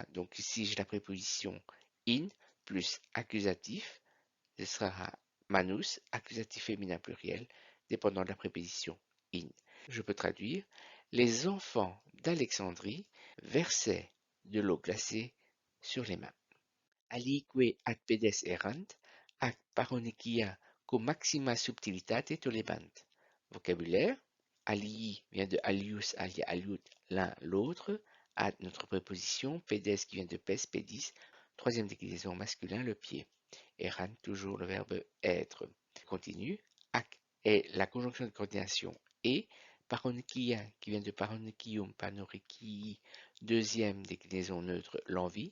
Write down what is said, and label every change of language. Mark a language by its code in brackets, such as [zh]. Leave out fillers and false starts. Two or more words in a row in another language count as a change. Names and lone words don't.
[fr] Donc ici j'ai la préposition in plus accusatif, ce sera manus, accusatif féminin pluriel, dépendant de la préposition in. Je peux traduire. Les enfants d'Alexandrie versaient de l'eau glacée sur les mains. [la] alique ad pedes errant, ac paronychia cum maxima subtilitate tolebant. [fr] Vocabulaire. Alii vient de [la] alius, alia, aliut, [fr] l'un, l'autre. Ad, notre préposition. Pedes qui vient de [la] pes, pédis, [fr] troisième déclinaison masculin, le pied. Errant, toujours le verbe être. Continue. Ac est la conjonction de coordination et. Paronychia qui vient de [la] paronychium, panorechii, [fr] deuxième déclinaison neutre, l'envie.